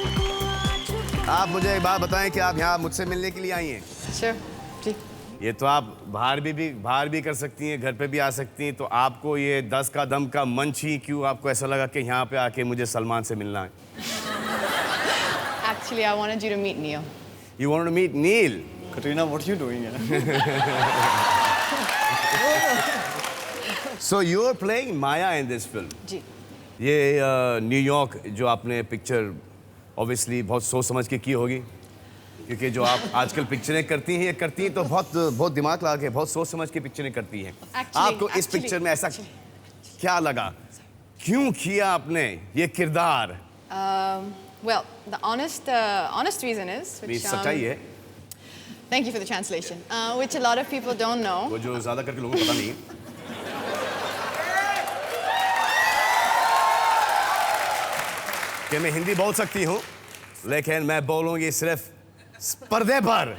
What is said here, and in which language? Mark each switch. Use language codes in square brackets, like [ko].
[hi] आप मुझे एक बात बताएं कि आप यहाँ मुझसे मिलने के लिए आई हैं? [en] Sure, जी। [hi] ये तो आप बाहर भी कर सकती हैं, घर पे भी आ सकती हैं, तो आपको ये 10 का दम का मंच ही क्यों आपको ऐसा लगा कि यहाँ पे आके मुझे सलमान से मिलना है? [en] Actually, I wanted you to meet Neil. You wanted to meet Neil? Katrina, what you doing? So you're playing Maya in this film? [hi] जी। ये न्यूयॉर्क जो आपने पिक्चर ऑब्वियसली बहुत सोच समझ के की होगी, क्योंकि जो आप आजकल पिक्चरें करती हैं तो बहुत दिमाग लगा के, बहुत सोच समझ के पिक्चरें करती हैं। आपको इस पिक्चर में ऐसा क्या लगा? क्यों किया आपने ये किरदार? [en] Well, the honest reason is, which [hi] सच्चाई है, [en] thank you for the translation, which a lot of people don't know. [hi] वो जो ज्यादा करके लोगों को पता नहीं। कि मैं हिंदी बोल सकती हूँ, लेकिन मैं बोलूँगी सिर्फ पर्दे पर।